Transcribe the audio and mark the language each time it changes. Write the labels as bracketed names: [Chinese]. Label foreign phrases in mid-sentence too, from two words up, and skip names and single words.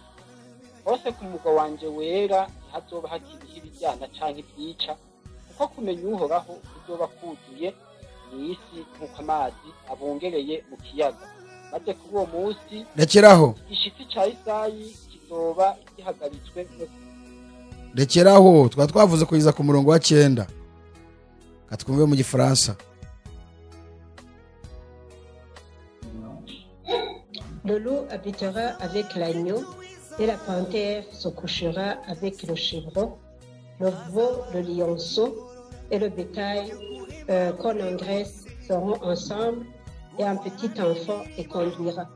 [Rundi] Hose ku mugwa wanje wera ntihazoba hakiriho ibijyana canke ibyica, kuko kumenya Uhoraho kuzoba kuzuye mw'isi nk'uko amazi abungereye mu kiyaga. Maze kuri uwo munsi rekeraho igishitsi ca Isayi kizoba gihagaritswe. Rekeraho twavuze kugeza ku murongo wa 9. Katwumve mu Gifaransa. [French] Le loup habitera avec l'agneau, et la panthère se couchera avec le chevreau, le veau, le lionceau et le bétail qu'on engraisse seront ensemble, et un petit enfant les conduira.